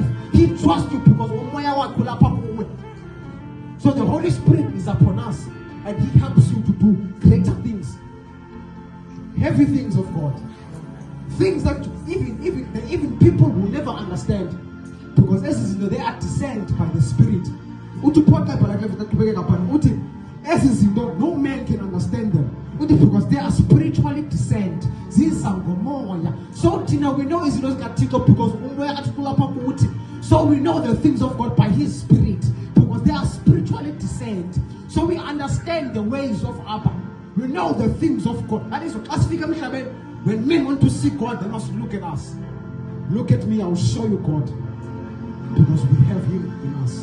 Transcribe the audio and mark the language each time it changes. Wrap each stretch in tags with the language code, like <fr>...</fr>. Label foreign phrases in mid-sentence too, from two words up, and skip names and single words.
<en>He trusts you because so the Holy Spirit is upon us and He helps you to do greater things, heavy things of God, things that even people will never understand because as they are discerned by the Spirit.</en> <xh>Uthi phonqa ibhala ke qhubekeka phana. Uthi ezi zinto</xh> <en>no man can understand them. Uthi because they are spiritually discerned.</en> <xh>Ziza ngomoya. So thina</xh> <en>we know</en> <xh>izinto zikaThixo because umoya kaThixo lapha kuthi.</xh> <en>So we know the things of God by his spirit because they are spiritually discerned. So we understand the ways of Abba. We know the things of God. That is what when men want to see God, they must look at us. Look at me, I will show you God. Because we have him in us.</en>